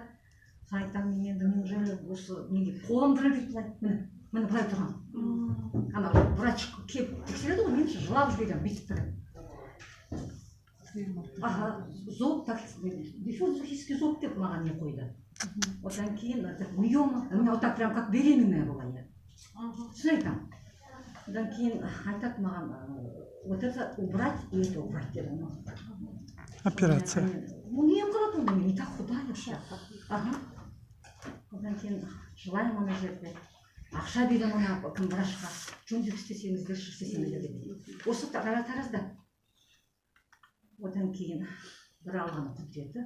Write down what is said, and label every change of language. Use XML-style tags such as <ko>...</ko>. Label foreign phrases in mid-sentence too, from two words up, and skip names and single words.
<kk>Соны айтамын, мен енді неужели осы неге қолым дірілдейді былай, міне былай тұрған. Ана врач келіп тексереді ғой, мен жылап жүргенмін, бүйтіп тұрып.</kk> <ru>Ага, зоб, так, диффузический зоб</ru> <kk>деп маған не қойды. Одан кейін миома,</kk> <ru>у меня вот так прям как беременная была я.</ru> <kk>Түсін айтамын. Одан кейін айтады маған,</kk> <ru>вот это убрать и это убрать деді.</ru> <kk>Операция.</kk> <ru>Ну</ru> <kk>не қылады онда, мен</kk> <ru>не так худая вообще. Ага.</ru> <kk>Одан кейін жылаймын ана жерде. Ақша беремін ана кім врачқа. Жөндеп істесеңіздерші, істесеңіздер деп. Осы Таразда. Одан кейін бір алған құдіреті.</kk>